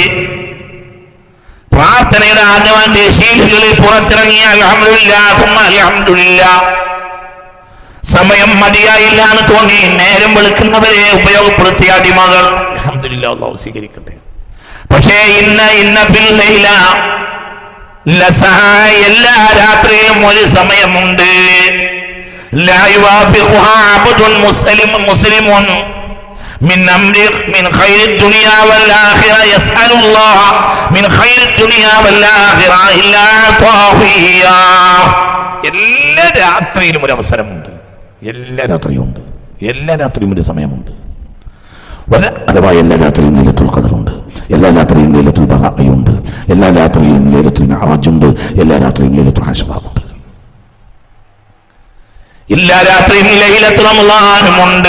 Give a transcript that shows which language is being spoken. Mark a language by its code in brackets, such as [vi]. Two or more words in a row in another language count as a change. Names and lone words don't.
[ml] പ്രാർത്ഥനയുടെ ആദ്യവാന്റെ ശീലുകളിൽ പുറത്തിറങ്ങിയ അൽഹംദുലില്ലാഹ്, സമയം മതിയായില്ല എന്ന് തോന്നി നേരം വെളുക്കുന്നവരെ ഉപയോഗപ്പെടുത്തിയ അടിമകൾ അൽഹംദുലില്ലാഹ്, അല്ലാഹു സ്വീകരിക്കട്ടെ. പക്ഷേ [ar] إن في الليل لساعة, [ml] എല്ലാ രാത്രിയിലും ഒരു സമയമുണ്ട്. [ar] لا يوافقها عبد مسلم من خير الدنيا والآخرة يسأل الله من خير الدنيا والآخرة إلا أعطاه إياه. [ml] എല്ലാ രാത്രിയിലും ഒരു അവസരമുണ്ട്, എല്ലാ രാത്രിയും ഒരു സമയമുണ്ട്. അഥവാ എല്ലാ രാത്രിയും ലൈലത്തുൽ ഖദറുണ്ട്, എല്ലാ രാത്രിയും ലൈലത്തുൽ ബറാഅയുണ്ട്, എല്ലാ രാത്രിയും ലൈലത്തുൽ മിഅ്റാജുണ്ട്, എല്ലാ രാത്രിയും ലൈലത്തുൽ ആശുറയുണ്ട്, എല്ലാ രാത്രിയും ലൈലത്തുൽ റമളാനുമുണ്ട്.